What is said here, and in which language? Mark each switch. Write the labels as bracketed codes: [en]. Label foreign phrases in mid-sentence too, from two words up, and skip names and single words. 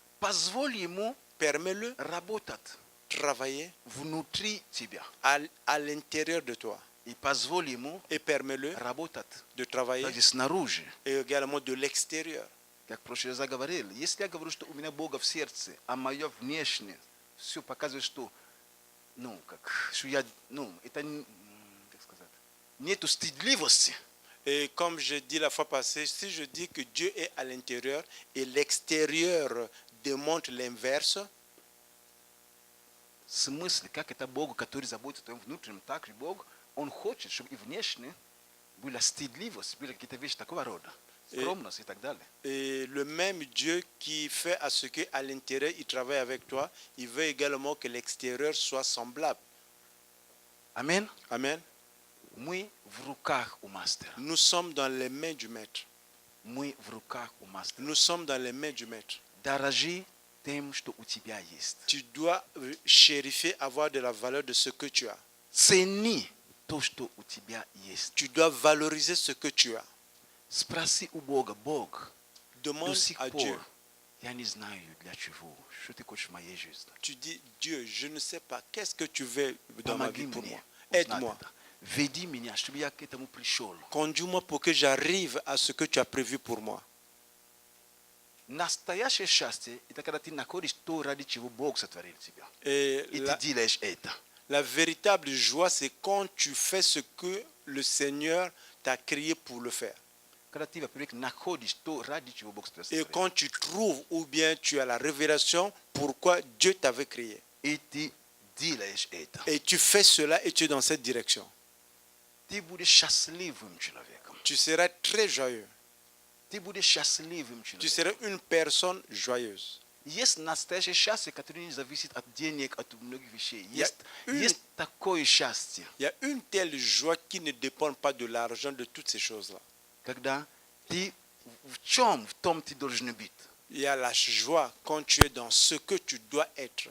[ru] Позволь ему [fr] Permets-le [ru] работать [fr] travailler [ru] внутри тебя. [fr] à l'intérieur de toi. [ru] И позволь ему [fr] Et permets-le [ru] работать [fr] de travailler [ru] также снаружи. [fr] et également de l'extérieur. [ru] Как в прошлый раз говорил, если я говорю, что у меня Бога в сердце, а мое внешнее все показывает, что, что я, это, как сказать, нету стыдливости. [fr] Et comme je dis la fois passée, si je dis que Dieu est à l'intérieur et l'extérieur démontre l'inverse, [ru] В смысле, как это Бог, который заботится о твоем внутреннем, так же Бог, Он хочет, чтобы и внешне была стыдливость, были какие-то вещи такого рода, скромность и так далее. [fr] et le même Dieu qui fait à ce qu'à l'intérieur il travaille avec toi, il veut également que l'extérieur soit semblable. [ru] Амин. [fr] Amen. [ru] Мы в руках у мастера. [fr] Nous sommes dans les mains du Maître. [ru] Мы в руках у мастера. [fr] Nous sommes dans les mains du Maître. [ru] Дорожи тем, что у тебя есть. [fr] Tu dois chérifier, avoir de la valeur de ce que tu as. [ru] Цени то, что у тебя есть. [fr] Tu dois valoriser ce que tu as. [ru] Спроси у Бога, Бог, до [fr] Demande [ru] сих [fr] à Dieu. [ru] пор я не знаю для чего, что ты хочешь в моей жизни. [fr] Tu dis, Dieu, je ne sais pas, qu'est-ce que tu veux dans ma vie [ru] Помоги [fr] pour [ru] мне [fr] moi? [ru] узнать [fr] Aide-moi. [ru] это. Веди меня, чтобы я к этому пришел. [fr] Conduis-moi pour que j'arrive à ce que tu as prévu pour moi. [ru] Настоящее счастье – это когда ты находишь то, ради чего Бог сотворил тебя. [fr] Et [ru] И ты делаешь это. [fr] la véritable joie, c'est quand tu fais ce que le Seigneur t'a créé pour le faire. [ru] Когда ты, во-первых, находишь то, ради чего Бог тебя [fr] Et [ru] сотворил. [fr] quand tu trouves ou bien tu as la révélation pourquoi Dieu t'avait créé. [ru] И ты делаешь это. [fr] Et tu fais cela et tu es dans cette direction. [ru] Ты будешь счастливым человеком. [fr] Tu seras très joyeux. [ru] Ты будешь счастливым [fr] Tu [ru] человеком. [fr] seras une personne joyeuse. [ru] Есть настоящее счастье, которое не зависит от денег, от многих вещей. Я- Есть такое счастье, [fr] Il y a une telle joie qui ne dépend pas de l'argent, de toutes ces choses-là. [ru] когда ты в чем, в том ты должен быть. [fr] Il y a la joie quand tu es dans ce que tu dois être.